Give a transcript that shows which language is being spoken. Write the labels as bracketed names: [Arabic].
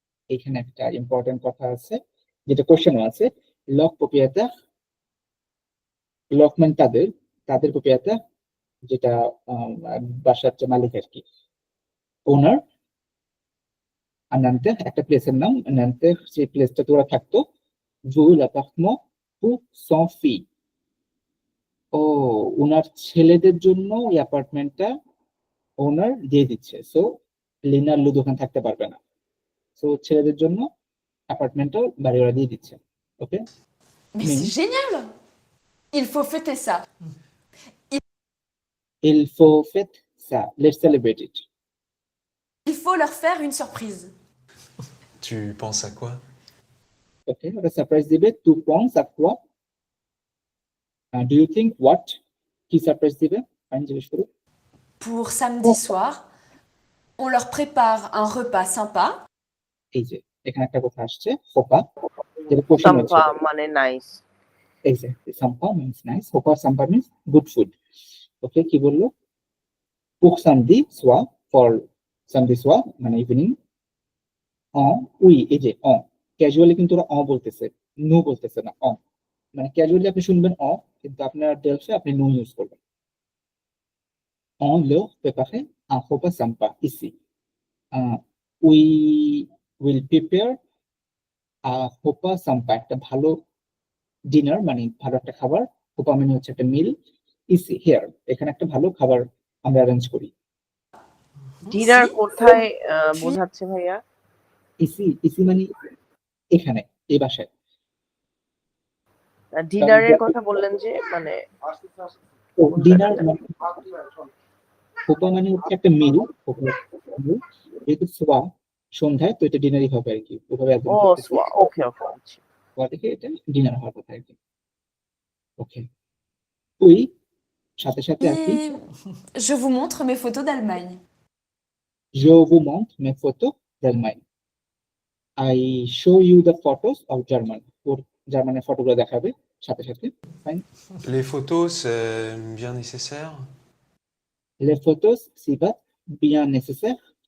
[Bangla] এখানে একটা ইম্পর্টেন্ট কথা আছে, যেটা কোশ্চেনও আছে। লক প্রপ্রিয়েটার, লকম্যান তাদের, তাদের প্রপ্রিয়েটার যেটা বাসার যে মালিক আর কি, ওনার। আর নান্তে একটা প্লেসের নাম, নান্তে সেই প্লেসটা তোরা থাকতো। [French] ভু l'appartement pour son fils. [Bangla] ও ওনার ছেলেদের জন্য এই অ্যাপার্টমেন্টটা ওনার দিয়ে দিচ্ছে। সো লিনার লুদ ওখানে থাকতে পারবে না, সো ছেলেদের জন্য অ্যাপার্টমেন্টটা বাড়ি ওরা দিয়ে দিচ্ছে। [English] okay, [French] Mais c'est génial! Il faut fêter ça. il faut fêter ça, [English] let's celebrate it. [French] Il faut leur faire une surprise. Tu Tu penses à quoi? [Bangla] ওকে, ওটা সারপ্রাইজ দিবে। [French] টু পন্স আর quoi? [English] Do you think what? [Bangla] কি surprise দিবে? আমি জিজ্ঞেস করি। [French] Pour samedi soir, on leur prépare un repas sympa. [Bangla] এই যে এখানে একটা কথা আসছে, হোপা, যেটা কোশ্চেন হচ্ছে। সাম্পা মানে nice. [English] Exactly. Sampa means nice. Hopa sampa means good food. [Bangla] Okay, কি বললো? [French] Pour samedi soir, for samedi soir, মানে ইভিনিং। [Bangla] উই, এই যে ক্যাজুয়ালি কিন্তু ওরা বলতেছে, নো বলতেছে না, মানে ক্যাজুয়ালি আপনি শুনবেন কিন্তু আপনার ডেলফে আপনি নো ইউজ করবেন। [French] leur préparer un repas sympa ici. [English] We will prepare a [French] repas sympa, [Bangla] একটা ভালো ডিনার মানে ভালো একটা খাবার। হোপা মানে হচ্ছে একটা মিল। ইসি হিয়ার, এখানে একটা ভালো খাবার আমরা অ্যারেঞ্জ করি। [English] dinner [French] Si. [Bangla] কোথায় বোঝাচ্ছে ভাইয়া? ইসি মানে এখানে, এই বাসায়। ডিনারের কথা বললেন যে মানে ডিনার হোপা মানে হচ্ছে একটা মিল। যেহেতু সোয়া সন্ধ্যায়, তো এটা ডিনারই হবে আর কি, ওভাবে একদম ও করতেছি। [English] okay okay [Bangla] সোয়া থেকে এটা ডিনার হওয়ার কথা আর কি। ওকে, ওই সাথে সাথে আর কি, [French] Et je vous montre mes photos d'Allemagne. je vous montre mes photos d'Allemagne. [English] I show you the photos of German. [Bangla] ওর জার্মানের ফটোগুলো দেখাবে সাথে সাথে। [French] Les photos, c'est bien nécessaire. Les photos, c'est pas bien nécessaire.